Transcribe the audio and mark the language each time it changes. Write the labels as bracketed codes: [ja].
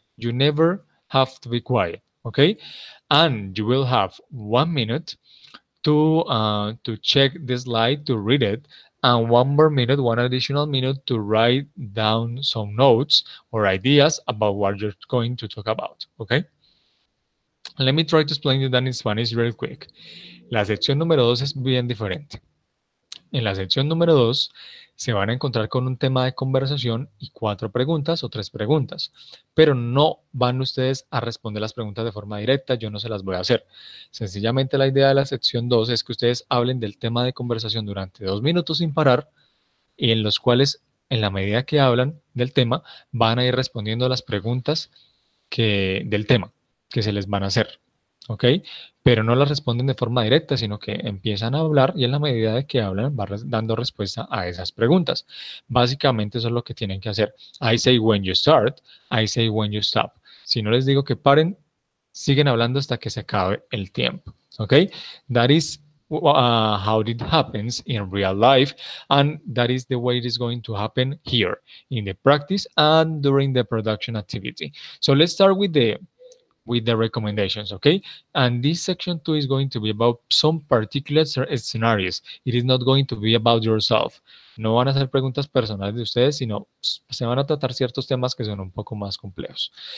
[en] You never have to be quiet, okay? And you will have 1 minute to check the slide, to read it, and 1 more minute, 1 additional minute to write down some notes or ideas about what you're going to talk about, okay? Let me try to explain you that in Spanish real quick. [es] La sección número 2 es bien diferente. En la sección número 2 se van a encontrar con un tema de conversación y 4 preguntas o 3 preguntas, pero no van ustedes a responder las preguntas de forma directa, yo no se las voy a hacer. Sencillamente la idea de la sección 2 es que ustedes hablen del tema de conversación durante 2 minutos sin parar y en los cuales, en la medida que hablan del tema, van a ir respondiendo las preguntas del tema que se les van a hacer. ¿Ok? Pero no las responden de forma directa, sino que empiezan a hablar y en la medida de que hablan van dando respuesta a esas preguntas. Básicamente eso es lo que tienen que hacer. [en] I say when you start, I say when you stop. [es] Si no les digo que paren, siguen hablando hasta que se acabe el tiempo. ¿Ok? [en] That is how it happens in real life, and that is the way it is going to happen here in the practice and during the production activity. So let's start with the recommendations, okay? And this section 2 is going to be about some particular scenarios. It is not going to be about yourself. [es] No van a ser preguntas personales de ustedes, sino se van a tratar ciertos temas que son un poco más complejos.